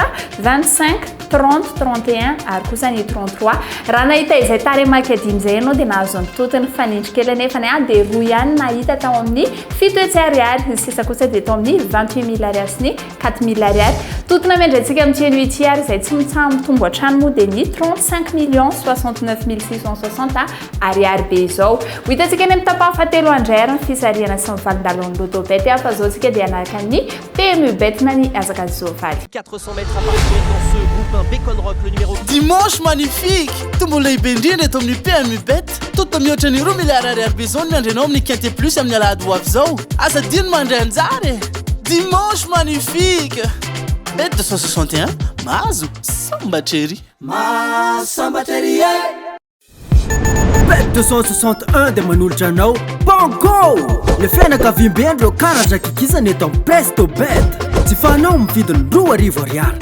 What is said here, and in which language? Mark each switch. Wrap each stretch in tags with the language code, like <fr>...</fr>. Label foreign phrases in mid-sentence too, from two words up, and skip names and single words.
<mg>25 30 31 ary kosa ny 33 raha nahita izay taremaka dimy izay ianao dia nahazo ny totony fanindry kely anefa dia roa ihany nahita tao amin'ny 7 hetsy ariary ny sisa kosa dia tao amin'ny 28 000 ariary sy ny 4 000 ariary totona mendratsika amin'ny 8 ary izay tsy mitsahamy tombo an-trano moa dia ny 35 millions 69 660 ariary be izao ho hitantsika ny mitapaha fahatelo andray ary ny fisarihana sy ny valindalon'ny loto bety afa zao tsika dia anaraka ny PMU bet na ny azak'azy Jovaly</mg> <fr>400 mètres à parcourir dans ce groupe Bacon Rock le numéro</fr> <mg>dimanche magnifique tombo lehibe indrindra eto amin'ny PMU bet toto mihoatra ny 2 milliards ariary be zao ny andrenao amin'ny quinte plus amin'ny alahady ho avy zao asa dino mandray anjary dimanche magnifique bet 261 mahazo sambatrery Bet 261 dia manolotra anao bango le fianakaviam-bendreo karatra kikisana eto amin'ny presto bet tsy fanao mividiny 2 arivo ariary</mg>